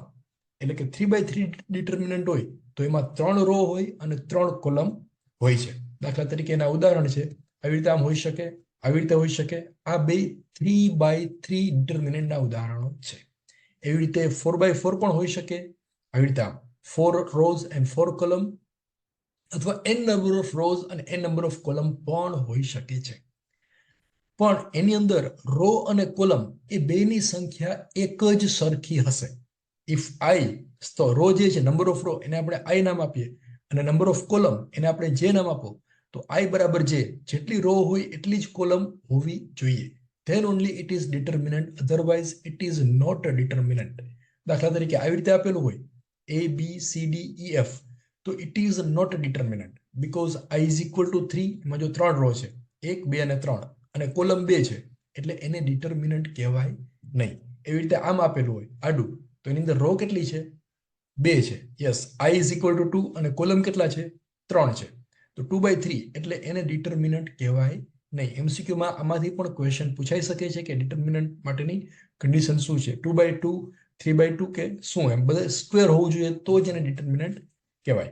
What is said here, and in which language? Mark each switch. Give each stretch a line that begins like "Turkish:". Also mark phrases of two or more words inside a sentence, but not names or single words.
Gujarati: એટલે કે 3x3 ડિટર્મિનન્ટ હોય તો એમાં 3 રો હોય અને 3 કોલમ હોય છે. દાખલા તરીકે એના ઉદાહરણ છે, આવી રીતે આમ હોઈ શકે, આવી રીતે હોઈ શકે. આ બે 3x3 ડિટર્મિનન્ટના ઉદાહરણો છે. એવી રીતે 4x4 પણ હોઈ શકે, આવી રીતે આમ
English: 4 rows and 4 column,
Gujarati: અથવા
English: n number of rows
Gujarati: અને
English: n number of column
Gujarati: પણ હોઈ શકે છે. પણ એની અંદર રો અને કોલમ એ બેની સંખ્યા એક જ સરખી હશે.
English: if I,
Gujarati: તો રો જે છે
English: number of row
Gujarati: એને આપણે આઈ નામ આપીએ, અને
English: number of column
Gujarati: એને આપણે જે નામ આપો, તો આઈ બરાબર જે, જેટલી રો હોય એટલી જ કોલમ હોવી જોઈએ.
English: then only it is determinant, otherwise it is not a determinant.
Gujarati: દાખલા તરીકે આવી રીતે આપેલું હોય a b c d e f, તો
English: it is not a determinant because I is equal to 3,
Gujarati: એમાં જો 3 રો છે 1 2 અને 3 અને કોલમ 2 છે, એટલે એને ડિટર્મિનન્ટ કહેવાય નહીં. એવી રીતે આમ આપેલું હોય આડું, તો એની અંદર રો કેટલી છે? 2 છે. યસ,
English: I is equal to 2
Gujarati: અને કોલમ કેટલા છે? 3 છે. તો 2x3 એટલે એને ડિટર્મિનન્ટ કહેવાય નહીં. એમસીક્યુમાં આમાંથી પણ ક્વેશ્ચન પૂછાઈ શકે છે કે ડિટર્મિનન્ટ માટેની કન્ડિશન શું છે, 2x2 3x2 કે શું. એમ બધા સ્ક્વેર હોવું જોઈએ તો જ એને ડિટર્મિનન્ટ કહેવાય.